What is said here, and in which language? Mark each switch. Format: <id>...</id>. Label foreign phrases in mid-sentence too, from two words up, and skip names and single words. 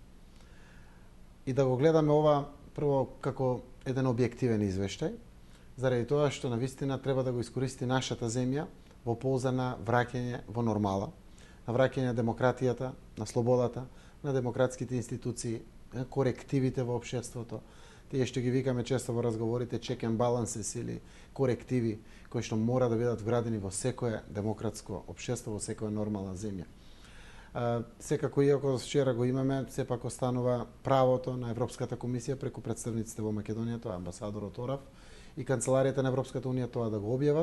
<mk>И да го гледаме ова прво како еден објективен извештај, заради тоа што навистина треба да го искористи нашата земја во полза на враќање во нормала, на враќање на демократијата, на слободата, на демократските институции, на корективите во општеството, тие што ги викаме често во разговорите</mk> <en>check and balances</en> <mk>или корективи кои што мора да бидат вградени во секое демократско општество, во секоја нормална земја. Секако, иако вчера го имаме, сепак останува правото на Европската комисија преку представниците во Македонија, тоа амбасадорот Орав и канцеларијата на Европската унија тоа да го објават.</mk>